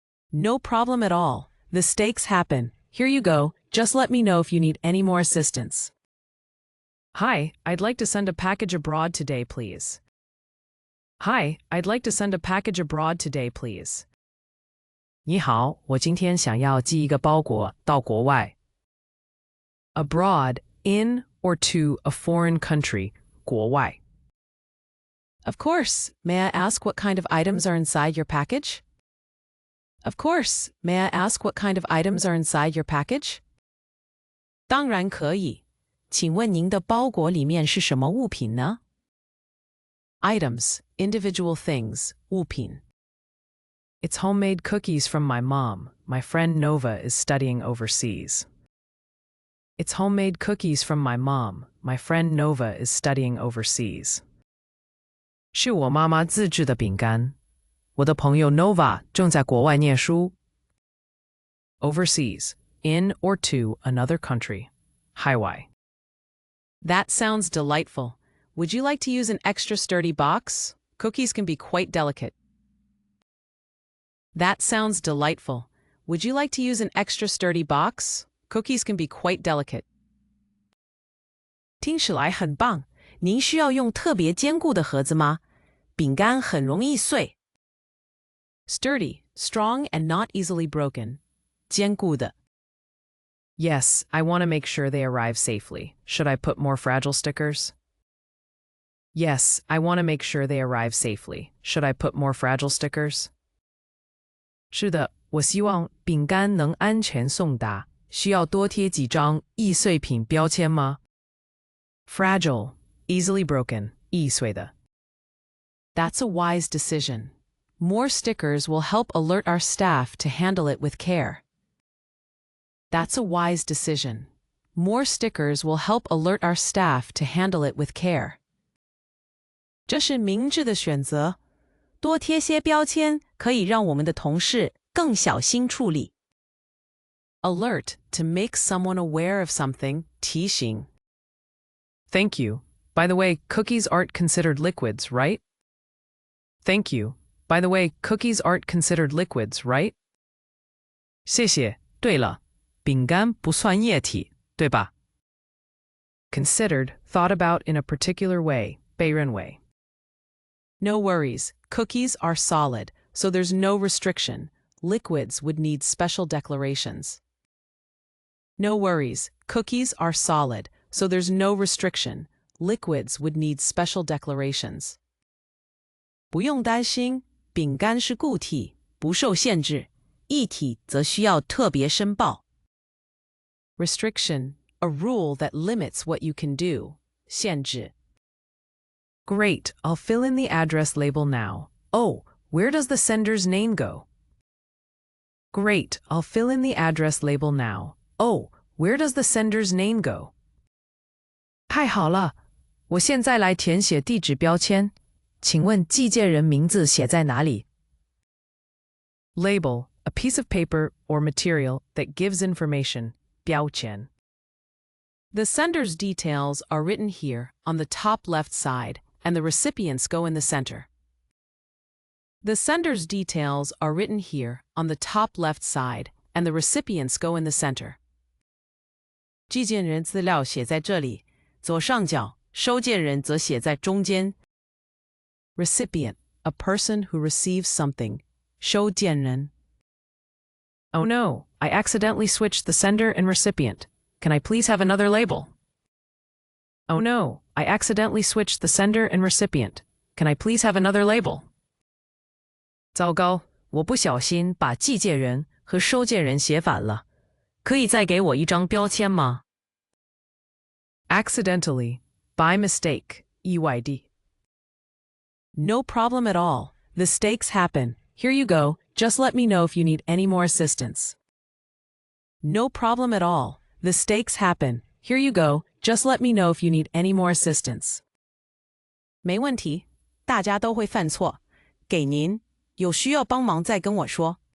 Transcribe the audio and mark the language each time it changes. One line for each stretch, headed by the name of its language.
English: No problem at all. Mistakes happen. Here you go. Just let me know if you need any more assistance. Hi, I'd like to send a package abroad today, please. Hi, I'd like to send a package abroad today, please.
Chinese: 你好，我今天想要寄一个包裹到国外。
English: Abroad, in or to a foreign country, 国外。 Of course. May I ask what kind of items are inside your package? Of course. May I ask what kind of items are inside your package?
Chinese: 当然可以。请问您的包裹里面是什么物品呢？
English: Items, individual things, 物品。 It's homemade cookies from my mom. My friend Nova is studying overseas. It's homemade cookies from my mom. My friend Nova is studying overseas.
Chinese: 是我妈妈自制的饼干。我的朋友 Nova 正在国外念书。
English: Overseas, in or to another country.
Chinese: 海外。
English: That sounds delightful. Would you like to use an extra sturdy box? Cookies can be quite delicate. That sounds delightful. Would you like to use an extra sturdy box? Cookies can be quite delicate.
Chinese: 听起来很棒。您需要用特别坚固的盒子吗？饼干很容易碎。
English: Sturdy, strong and not easily broken.
Chinese: 坚固的。
English: Yes, I want to make sure they arrive safely. Should I put more fragile stickers? Yes, I want to make sure they arrive safely. Should I put more fragile stickers?
Chinese: 是的，我希望饼干能安全送达。需要多贴几张易碎品标签吗？
English: Fragile, easily broken, 易碎的。 That's a wise decision. More stickers will help alert our staff to handle it with care. That's a wise decision. More stickers will help alert our staff to handle it with care.
Chinese: 这是明智的选择。多贴些标签可以让我们的同事更小心处理。
English: Alert, to make someone aware of something, 提醒。 Thank you. By the way, cookies aren't considered liquids, right? Thank you. By the way, cookies aren't considered liquids, right?
Chinese: 谢谢。对了，饼干不算液体，对吧？
English: Considered, thought about in a particular way, 被认为。No worries. Cookies are solid, so there's no restriction. Liquids would need special declarations. No worries. Cookies are solid, so there's no restriction. Liquids would need special declarations.
Chinese: 不用担心，饼干是固体，不受限制；液体则需要特别申报。
English: Restriction, a rule that limits what you can do.
Chinese: 限制。
English: Great, I'll fill in the address label now. Oh, where does the sender's name go? Great, I'll fill in the address label now. Oh, where does the sender's name go?
Chinese: 太好了，我现在来填写地址标签。请问寄件人名字写在哪里？
English: Label, a piece of paper or material that gives information, 标签. The sender's details are written here on the top left side, and the recipients go in the center. The sender's details are written here on the top left side, and the recipients go in the center.
Chinese: 寄件人资料写在这里，左上角，收件人则写在中间。
English: Recipient, a person who receives something.
Chinese: 收件人.
English: Oh no, I accidentally switched the sender and recipient. Can I please have another label? Oh no, I accidentally switched the sender and recipient. Can I please have another label?
Chinese: 糟糕，我不小心把寄件人和收件人写反了。可以再给我一张标签吗？
English: Accidentally, by mistake, EYD. No problem at all. Mistakes happen. Here you go. Just let me know if you need any more assistance. No problem at all. Mistakes happen. Here you go. Just let me know if you need any more assistance.
Chinese: 没问题，大家都会犯错。给您，有需要帮忙再跟我说。